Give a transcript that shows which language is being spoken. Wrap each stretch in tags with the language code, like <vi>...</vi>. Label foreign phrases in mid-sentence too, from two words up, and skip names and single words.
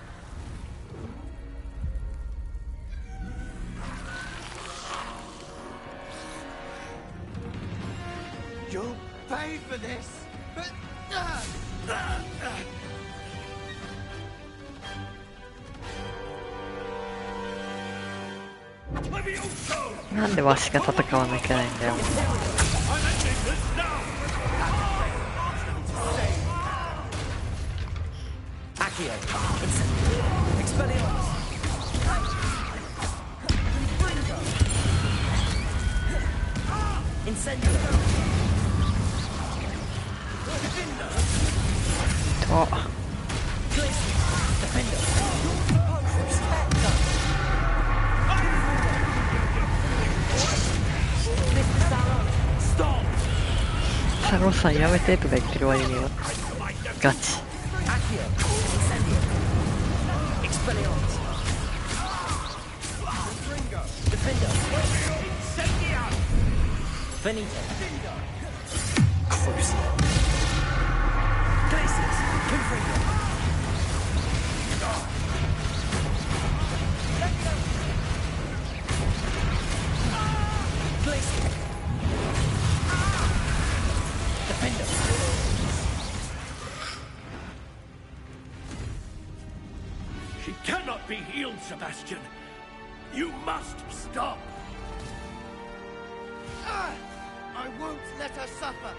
<en>You'll pay for this! Levioso!</en> <ja>なんでわしが戦わなきゃいけないんだよ。</ja> <en>Accio. Expelliarmus. Incendio. Defender.</en> <ja>と。</ja> <en>Defender. Stop.</en> <ja>サロさんやめてとか言ってる割にはガチ。</ja> <en>Accio. Incendio. Expelliarmus. Defender. Incendio. Finito. Crucible. Glacius. Confringo. Glacius. Defender. She cannot be healed, Sebastian. You must stop. I won't let her suffer!</en>